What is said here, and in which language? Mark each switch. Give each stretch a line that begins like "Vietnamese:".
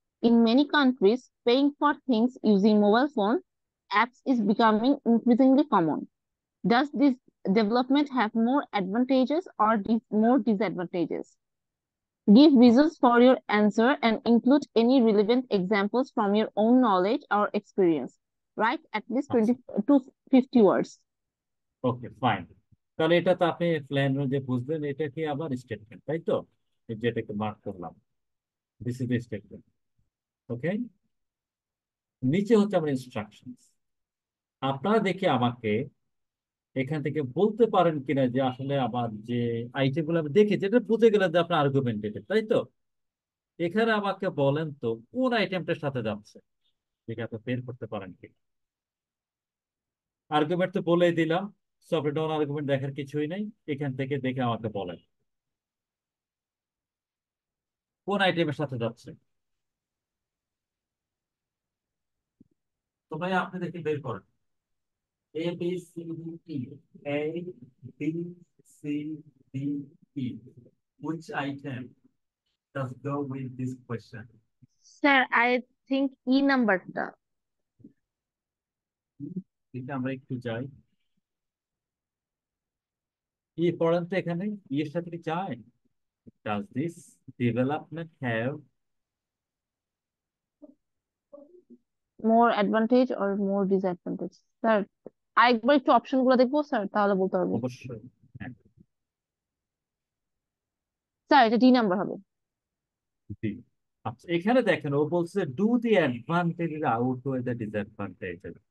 English: In many countries, paying for things using mobile phone apps is becoming increasingly common. Does this development have more advantages or more disadvantages? Give reasons for your answer and include any relevant examples from your own knowledge or experience. Write at least
Bangla: আচ্ছা,
English: 20 to 50 words. Okay fine.
Bangla: তাহলে এটা তো আপনি plan যে বুঝলেন, এটা কি আবার স্টেটমেন্ট, তাই তো? এই যেটাকে মার্ক করলাম,
English: This is the statement.
Bangla: ওকে, নিচে হচ্ছে আমার ইনস্ট্রাকশনস। আপনারা দেখে আমাকে এখান থেকে বলতে পারেন কিনা যে আসলে আমার যে আইটেমগুলো আমি দেখি, যেটা বুঝে গেলেন যে আপনার আর্গুমেন্টেটিভ, তাই তো? এখানে আমাকে বলেন তো কোন আইটেমটার সাথে যাচ্ছে, যেটা আপনি বের করতে পারেন কি। আর্গুমেন্ট তো বলেই দিলাম, সফটওয়্যার ডাউন আর্গুমেন্ট দেখার কিছুই নেই। এখান থেকে দেখে আমাকে বলেন কোন আইটেমের সাথে যাচ্ছে। তো ভাই আপনি দেখে বের করেন। A B C D E, A B C D E,
English: which item does go with this question? Sir, I think E নাম্বারটা।
Bangla: এটা আমরা একটু যাই, ই পড়েন তো এখানে। ই এর সাথে কি যায়?
English: does this development have more advantage or more disadvantage?
Bangla: Sir আরেকবার একটু অপশন গুলো দেখবো স্যার, তাহলে বলতে পারবো। অবশ্যই, হ্যাঁ, স্যার এটা ডি নাম্বার হবে। জি। আচ্ছা, এখানে দেখেন ও বলছে
English: Do the advantage outweigh the disadvantage.